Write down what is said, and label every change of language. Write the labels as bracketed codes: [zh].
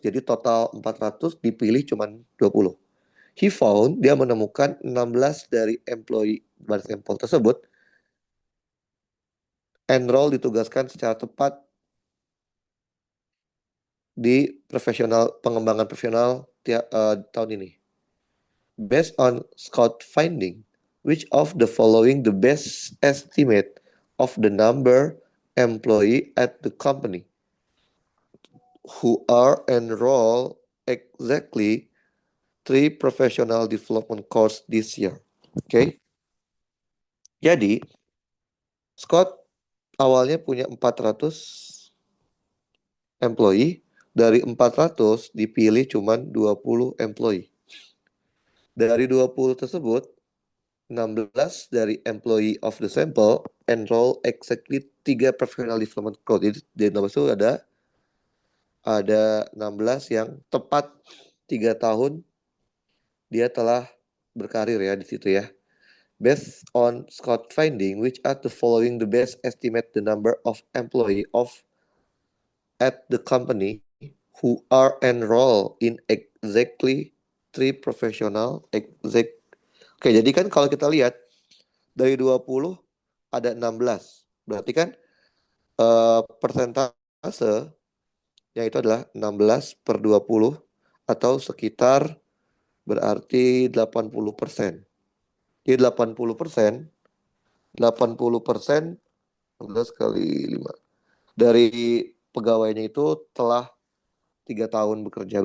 [id] Jadi total 400 dipilih cuma 20. [en] He found, [id] dia menemukan 16 dari employee pada sampel tersebut enroll ditugaskan secara tepat di pengembangan profesional tahun ini. [en] Based on Scott finding, which of the following the best estimate of the number employee at the company who are enrolled exactly 3 professional development course this year. Oke. [id] Jadi Scott awalnya punya 400 employee, dari 400 dipilih cuma 20 employee. Dari 20 tersebut, 16 dari [en] employee of the sample enroll exactly 3 professional development course. [id] Jadi di nomor itu ada 16 yang tepat 3 tahun dia telah berkarir ya di situ ya. [en] Based on Scott finding, which are the following the best estimate the number of employee at the company who are enrolled in exactly 3 professional [id] Oke, jadi kan kalau kita lihat dari 20 ada 16. Berarti kan persentase yang itu adalah 16 per 20 atau sekitar berarti 80%. Jadi 80% 80%, 16 kali 5. Dari pegawainya itu telah 3 tahun bekerja.